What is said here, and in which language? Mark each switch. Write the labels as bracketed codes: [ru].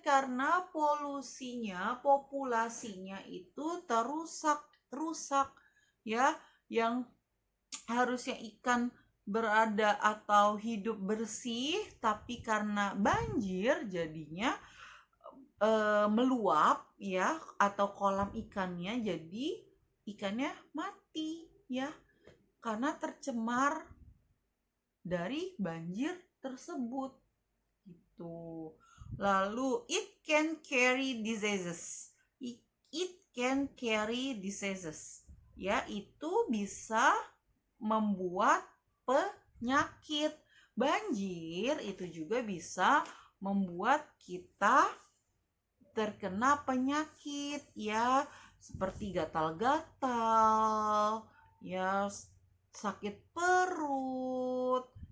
[id] Karena polusinya, populasinya itu rusak ya, yang harusnya ikan berada atau hidup bersih, tapi karena banjir jadinya meluap ya, atau kolam ikannya jadi ikannya mati ya, karena tercemar dari banjir tersebut gitu. [en] Lalu it can carry diseases. It can carry diseases. [id] Ya, itu bisa membuat penyakit. Banjir itu juga bisa membuat kita terkena penyakit ya, seperti gatal-gatal, ya sakit perut.